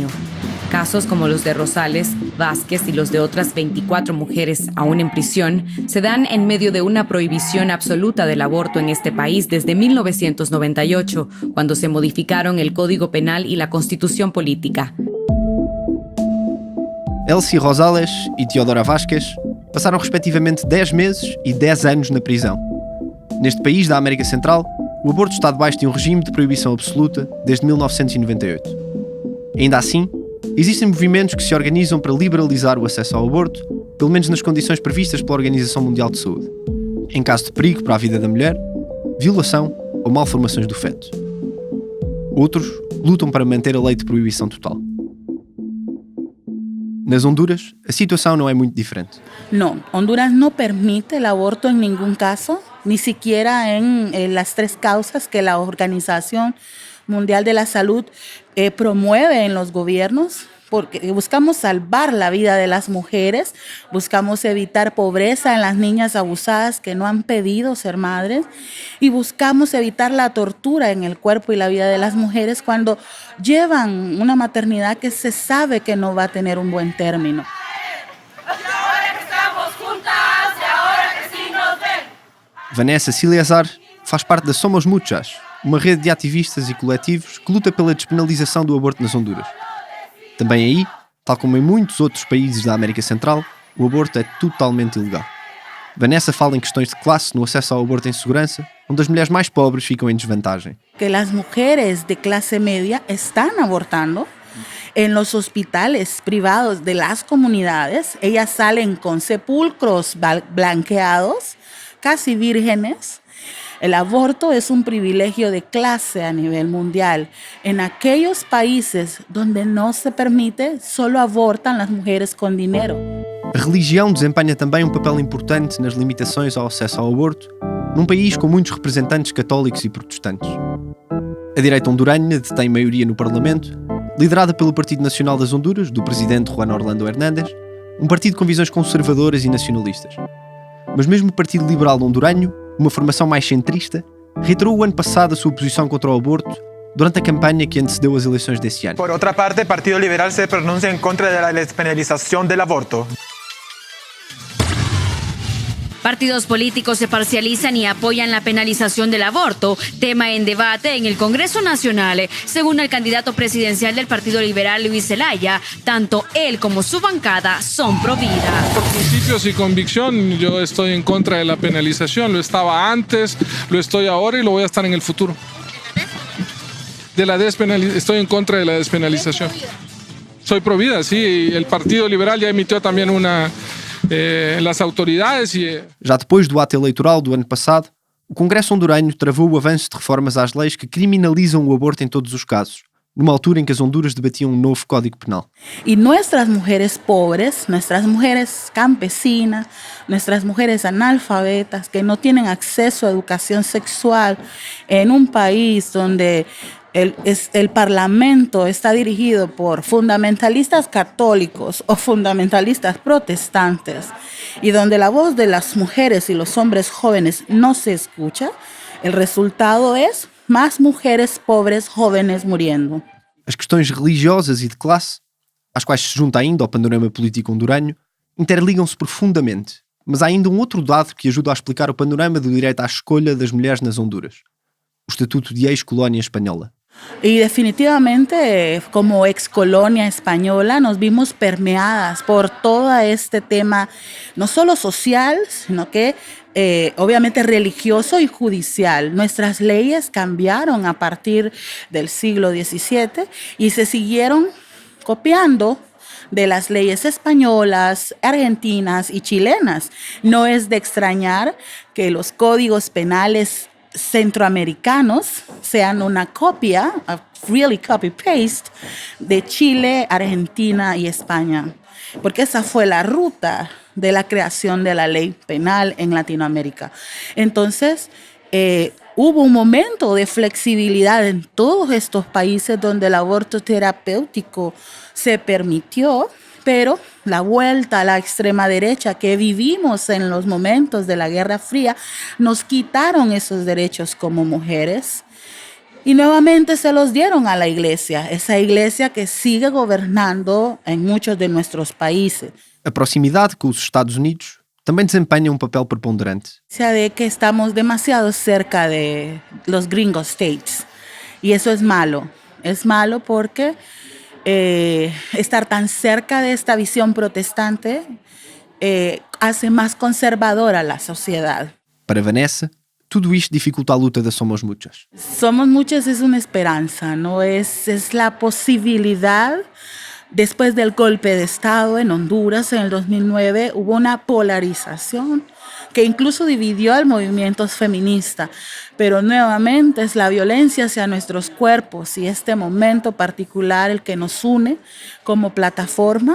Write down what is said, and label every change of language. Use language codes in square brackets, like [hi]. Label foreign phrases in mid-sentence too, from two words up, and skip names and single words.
[es] Casos como los de Rosales, Vázquez y los de otras 24 mujeres aún en prisión se dan en medio de una prohibición absoluta del aborto en este país desde 1998, cuando se modificaron el Código Penal y la Constitución Política. [pt] Elsie Rosales e Teodora Vázquez passaram respectivamente 10 meses e 10 anos na prisão. Neste país da América Central, o aborto está debaixo de um regime de proibição absoluta desde 1998. Ainda assim, existem movimentos que se organizam para liberalizar o acesso ao aborto, pelo menos nas condições previstas pela Organização Mundial de Saúde, em caso de perigo para a vida da mulher, violação ou malformações do feto. Outros lutam para manter a lei de proibição total. Nas Honduras, a situação não é muito diferente. [es] No, Honduras no permite el aborto en ningún caso, ni siquiera en las 3 causas que la Organización Mundial de la Salud promueve en los gobiernos, porque buscamos salvar la vida de las mujeres, buscamos evitar pobreza en las niñas abusadas que no han pedido ser madres y buscamos evitar la tortura en el cuerpo y la vida de las mujeres cuando llevan una maternidad que se sabe que no va a tener un buen término. [pt] Vanessa Silazar faz parte da Somos Muchas, uma rede de ativistas e coletivos que luta pela despenalização do aborto nas Honduras. Também aí, tal como em muitos outros países da América Central, o aborto é totalmente ilegal. Vanessa fala em questões de classe no acesso ao aborto em segurança, onde as mulheres mais pobres ficam em desvantagem. Que as mulheres de classe média estão abortando [es] en los hospitales privados de las comunidades. Ellas salen con sepulcros blanqueados, casi vírgenes. El aborto es un privilegio de clase a nivel mundial. En aquellos países donde no se permite, solo abortan las mujeres con dinero. [pt] A religião desempenha também um papel importante nas limitações ao acesso ao aborto, num país com muitos representantes católicos e protestantes. A direita honduranha detém maioria no Parlamento, liderada pelo Partido Nacional das Honduras, do presidente Juan Orlando Hernández, um partido com visões conservadoras e nacionalistas. Mas mesmo o Partido Liberal honduranho, uma formação mais centrista, reiterou o ano passado a sua posição contra o aborto durante a campanha que antecedeu as eleições desse ano. Por outra parte, o [es] Partido Liberal se pronuncia en contra de la despenalización del aborto. Partidos políticos se parcializan y apoyan la penalización del aborto, tema en debate en el Congreso Nacional. Según el candidato presidencial del Partido Liberal, Luis Zelaya, tanto él como su bancada son pro vida. Por principios y convicción, yo estoy en contra de la penalización. Lo estaba antes, lo estoy ahora y lo voy a estar en el futuro. Estoy en contra de la despenalización. Soy pro vida, sí. El Partido Liberal ya emitió también las autoridades e... [pt] Já depois do ato eleitoral do ano passado, o Congresso honduranho travou o avanço de reformas às leis que criminalizam o aborto em todos os casos, numa altura em que as Honduras debatiam um novo Código Penal. [es] Y nuestras mujeres pobres, nuestras mujeres campesinas, nuestras mujeres analfabetas que no tienen acceso a educación sexual en un país donde el Parlamento está dirigido por fundamentalistas católicos o fundamentalistas protestantes y donde la voz de las mujeres y los hombres jóvenes no se escucha, el resultado es más mujeres pobres jóvenes muriendo. [pt] As questões religiosas e de classe, às quais se junta ainda ao panorama político honduranho, interligam-se profundamente, mas há ainda um outro dado que ajuda a explicar o panorama do direito à escolha das mulheres nas Honduras: o Estatuto de Ex-Colónia Espanhola. [es] Y definitivamente, como ex colonia española, nos vimos permeadas por todo este tema, no solo social, sino que obviamente religioso y judicial. Nuestras leyes cambiaron a partir del siglo XVII y se siguieron copiando de las leyes españolas, argentinas y chilenas. No es de extrañar que los códigos penales centroamericanos sean una copia, [en] a really copy-paste, [es] de Chile, Argentina y España, porque esa fue la ruta de la creación de la ley penal en Latinoamérica. Entonces, hubo un momento de flexibilidad en todos estos países donde el aborto terapéutico se permitió, pero la vuelta a la extrema derecha que vivimos en los momentos de la Guerra Fría nos quitaron esos derechos como mujeres y nuevamente se los dieron a la iglesia, esa iglesia que sigue gobernando en muchos de nuestros países. [pt] A proximidade com os Estados Unidos também desempenha papel preponderante. [es] De que estamos demasiado cerca de los gringo states y eso es malo. Es malo porque estar tan cerca de esta visión protestante hace más conservadora la sociedad. [pt] Para Vanessa, tudo isto dificulta a luta da Somos Muchas. [es] Somos Muchas es una esperanza, ¿no? Es la posibilidad. Después del golpe de Estado en Honduras en el 2009 hubo una polarización que incluso dividió al movimiento feminista, pero nuevamente es la violencia hacia nuestros cuerpos y este momento particular el que nos une como plataforma.